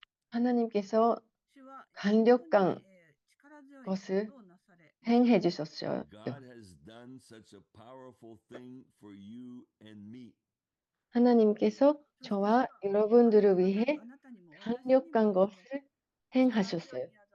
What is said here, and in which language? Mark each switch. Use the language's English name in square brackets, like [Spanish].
[Korean] 하나님께서 강력한 것을 행해 주셨어요. [English] God has done such a powerful thing for you and me. [Korean] 하나님께서 저와 여러분들을 위해 강력한 것을 행하셨어요.